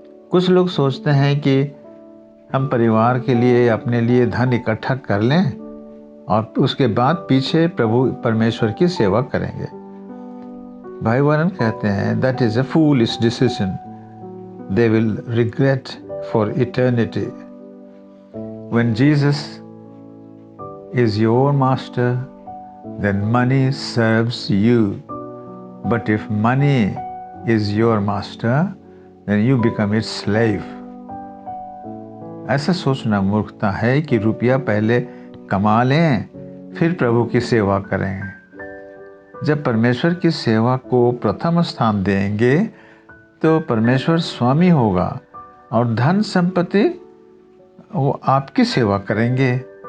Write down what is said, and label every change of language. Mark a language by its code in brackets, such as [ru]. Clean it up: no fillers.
[hi] कुछ लोग सोचते हैं कि हम परिवार के लिए, अपने लिए धन इकट्ठा कर लें और उसके बाद पीछे प्रभु परमेश्वर की सेवा करेंगे। भाई वरन कहते हैं, [en] That is a foolish decision. They will regret for eternity। When Jesus is your master, then money serves you. But if money is your master, then you become its slave. [hi] ऐसा सोचना मूर्खता है कि रुपया पहले कमा लें फिर प्रभु की सेवा करें। जब परमेश्वर की सेवा को प्रथम स्थान देंगे तो परमेश्वर स्वामी होगा और धन संपत्ति वो आपकी सेवा करेंगे।